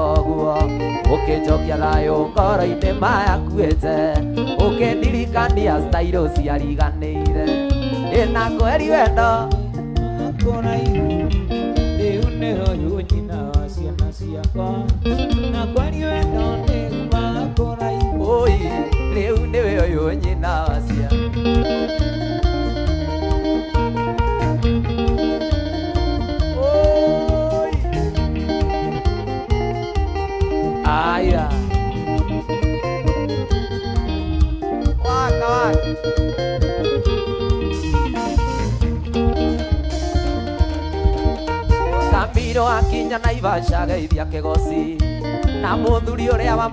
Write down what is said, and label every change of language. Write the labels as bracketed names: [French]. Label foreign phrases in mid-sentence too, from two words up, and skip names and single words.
[Kikuyu] uguo ukinjokia thayu ngoro-ini mayakuite ukindirikania stailo ciariganĩire na kweri wendo kuraihu riu niwe uyu nyina wa ciana ciakwa na kweri wendo niumaga kuraihu riu niwe uyu nyina wa ciana aya waka waka Kambiro akinya Naivasha geithia kigoci na muthuri uria wa